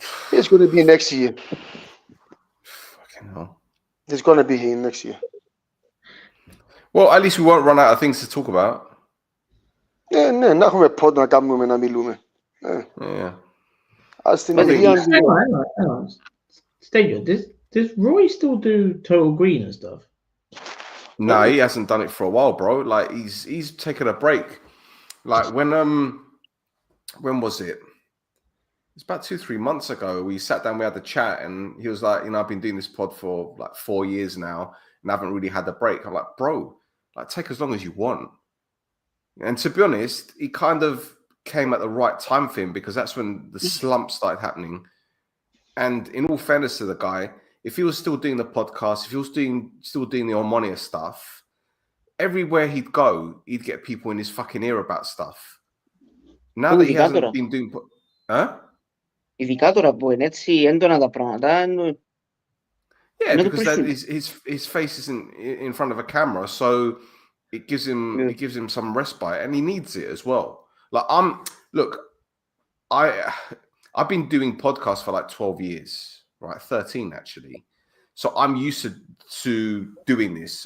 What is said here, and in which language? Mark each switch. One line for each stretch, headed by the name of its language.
English: It's going to be next year. Fucking hell. It's going to be here next year. Well, at least we won't run out of things to talk about.
Greek: Ναι, να έχουμε πότε να κάνουμε να μιλούμε.
English: Yeah.
Greek: Ας την εμπειρία...
English: Hang on. Stadium, does Roy still do Total Green and stuff? No, he hasn't done it for a while, bro. Like he's taken a break. Like when was it? It's about 2-3 months ago. We sat down, we had the chat, and he was like, you know, I've been doing this pod for like 4 years now, and I haven't really had the break. I'm like, bro, like take as long as you want. And to be honest, he kind of came at the right time for him, because that's when the slump started happening. And in all fairness to the guy, if he was still doing the podcast, if he was still doing the Omonia stuff, everywhere he'd go, he'd get people in his fucking ear about stuff. Now that he hasn't been doing... Huh?
Greek: Ειδικά τώρα που είναι έτσι έντονα τα πράγματα...
English: Yeah, because his face isn't in front of a camera, so it gives him some respite, and he needs it as well. Like I've been doing podcasts for like 12 years, right? 13 actually. So I'm used to doing this.